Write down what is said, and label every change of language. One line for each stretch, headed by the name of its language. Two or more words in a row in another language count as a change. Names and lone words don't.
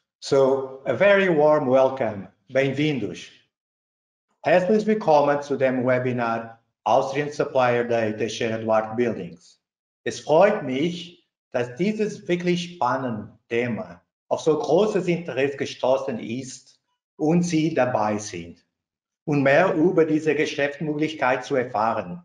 English: So, a very warm welcome.
Portuguese: Bem-vindos.
German: Herzlich willkommen zu dem Webinar Austrian Supplier Day Teixeira Duarte Buildings. Es freut mich, dass dieses wirklich spannende Thema auf so großes Interesse gestoßen ist und Sie dabei sind, um mehr über diese Geschäftsmöglichkeit zu erfahren.